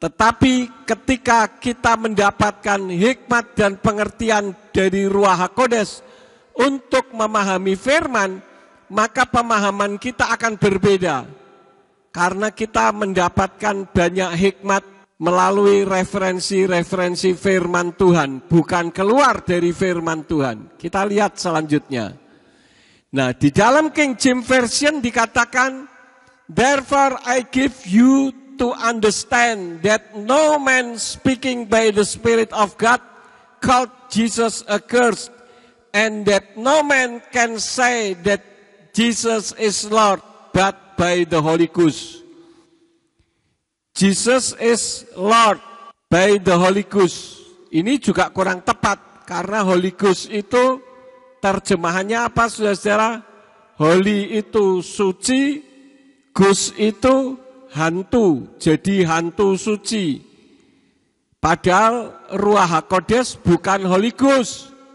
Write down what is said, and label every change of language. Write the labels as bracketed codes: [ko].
[id] Tetapi ketika kita mendapatkan hikmat dan pengertian dari Ruach HaKodes untuk memahami firman, maka pemahaman kita akan berbeda. Karena kita mendapatkan banyak hikmat melalui referensi-referensi firman Tuhan, bukan keluar dari firman Tuhan. Kita lihat selanjutnya. Nah, di dalam King James Version dikatakan, [en] therefore I give you to understand that no man speaking by the Spirit of God called Jesus accursed, and that no man can say that Jesus is Lord but by the Holy Ghost. Jesus is Lord by the Holy Ghost. [id] Ini juga kurang tepat, karena Holy Ghost itu terjemahannya apa, saudara-saudara? Holy itu suci, Ghost itu hantu, jadi hantu suci. Padahal Ruach HaKodes bukan Holy Ghost.